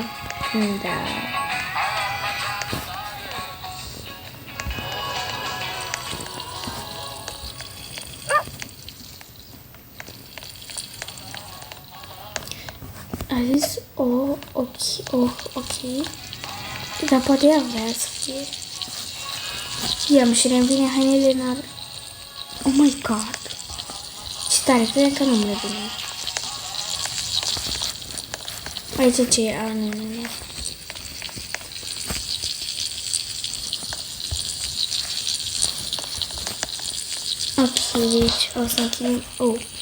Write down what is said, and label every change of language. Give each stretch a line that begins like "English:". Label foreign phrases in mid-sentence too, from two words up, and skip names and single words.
Romanian: Da. A zis, ok. Dar poate ea vrea să fie. Ia-mi și revine hainele în ar...
English: Oh my god.
Romanian: Ce tare, cred că nu-mi revine. Aici ce e? Nu. Ok, deci o să închidem... Oh.